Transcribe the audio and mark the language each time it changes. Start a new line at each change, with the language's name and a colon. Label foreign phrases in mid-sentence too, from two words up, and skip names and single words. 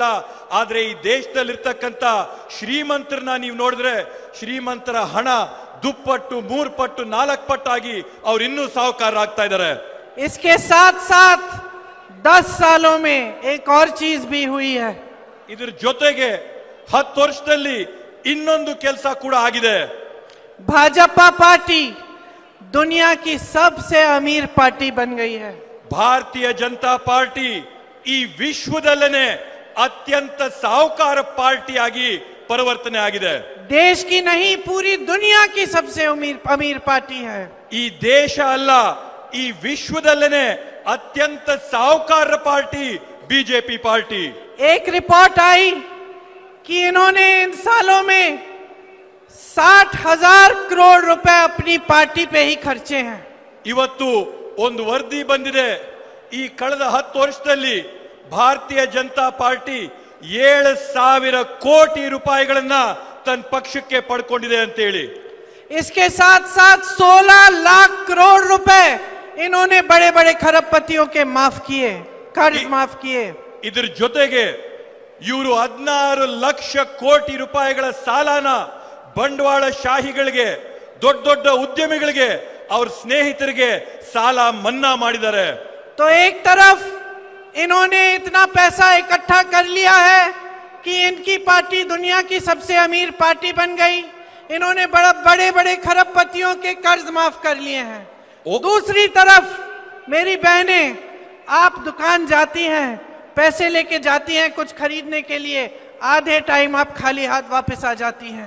Kannada: ಆದ್ರೆ ಈ ದೇಶದಲ್ಲಿರ್ತಕ್ಕಂಥ ಶ್ರೀಮಂತರನ್ನ ನೀವು ನೋಡಿದ್ರೆ ಶ್ರೀಮಂತರ ಹಣ ದುಪ್ಪಟ್ಟು 3 ಪಟ್ಟು 4 ಪಟ್ಟಾಗಿ ಅವ್ರು ಇನ್ನೂ ಸಾಹುಕಾರರಾಗ್ತಾ ಇದ್ದಾರೆ.
Hindi: इसके साथ साथ 10 सालों में एक और चीज भी हुई है.
Kannada: ಇದ್ರ ಜೊತೆಗೆ 10 ವರ್ಷದಲ್ಲಿ ಇನ್ನೊಂದು ಕೆಲಸ ಕೂಡ ಆಗಿದೆ.
Hindi: भाजपा पार्टी दुनिया की सबसे अमीर पार्टी बन गई है.
Kannada: ಭಾರತೀಯ ಜನತಾ ಪಾರ್ಟಿ ಈ ವಿಶ್ವದಲ್ಲೇ ಅತ್ಯಂತ ಸಾಹುಕಾರ ಪಾರ್ಟಿಯಾಗಿ ಪರಿವರ್ತನೆ ಆಗಿದೆ.
Hindi: देश की नहीं पूरी दुनिया की सबसे अमीर पार्टी है.
Kannada: ಈ ದೇಶ ಅಲ್ಲ, ಈ ವಿಶ್ವದಲ್ಲೇ ಅತ್ಯಂತ ಸಾಹುಕಾರ ಪಾರ್ಟಿ
Hindi: बीजेपी पार्टी. एक रिपोर्ट आई कि इन्होंने इन सालों में 60,000 करोड़ रुपए अपनी पार्टी पे ही खर्चे हैं.
Kannada: ಇವತ್ತು ಒಂದು ವರದಿ ಬಂದಿದೆ, ಈ ಕಳೆದ 10 ವರ್ಷದಲ್ಲಿ ಭಾರತೀಯ ಜನತಾ ಪಾರ್ಟಿ 7,000 ಕೋಟಿ ರೂಪಾಯಿಗಳನ್ನ ತನ್ನ ಪಕ್ಷಕ್ಕೆ ಪಡ್ಕೊಂಡಿದೆ ಅಂತ ಹೇಳಿ.
Hindi: इसके साथ साथ 16 लाख करोड़ रुपए इन्होंने बड़े बड़े खरबपतियों के माफ किए, कर्ज माफ किए.
Kannada: ಇದರ ಜೊತೆಗೆ ಇವರು 16 ಲಕ್ಷ ಕೋಟಿ ರೂಪಾಯಿಗಳ ಸಾಲನ ಬಂಡವಾಳ ಶಾಹಿಗಳಿಗೆ, ದೊಡ್ಡ ದೊಡ್ಡ ಉದ್ಯಮಿಗಳಿಗೆ, ಅವ್ರ ಸ್ನೇಹಿತರಿಗೆ ಸಾಲ ಮನ್ನಾ ಮಾಡಿದ್ದಾರೆ.
Hindi: तो एक तरफ इन्होंने इतना पैसा इकट्ठा कर लिया है कि इनकी पार्टी दुनिया की सबसे अमीर पार्टी बन गई. इन्होंने बड़े बड़े खरबपतियों के कर्ज माफ कर लिए हैं. दूसरी तरफ मेरी बहनें, आप दुकान जाती हैं, पैसे लेके जाती हैं कुछ खरीदने के लिए, आधे टाइम आप खाली हाथ वापस आ जाती हैं.